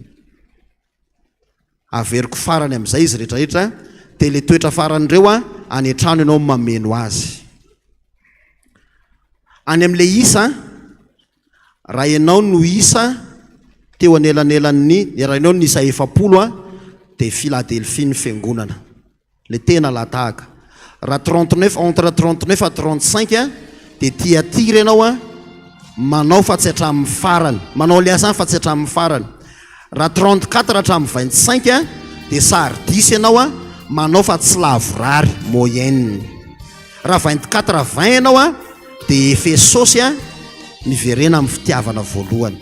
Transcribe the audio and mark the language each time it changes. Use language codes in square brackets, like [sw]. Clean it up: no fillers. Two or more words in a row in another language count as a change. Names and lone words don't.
[mg] Averiko farany amin'izay izy rehetrarehetra, dia le toetra faran'ireo a any an-trano ianao mameno azy. Any amin'le isa, raha ianao no isa teo anelanelan'ny raha ianao no isa 7 a, dia Filadelfia ny Fiangonana, le tena latahaka. Raha 39, [fr] entre 39 à 35 a, [mg] dia Tiatira ianao a manao fa tsy hatramin'ny farany, manao le asa fa tsy hatramin'ny farany. Raha 34 hatramin'ny 25 a, dia Sardis ianao a manao fa tsy lavorary, moyenne. Raha 24 20 ianao a, dia Efesosy a miverena amin'ny fitiavana voalohany.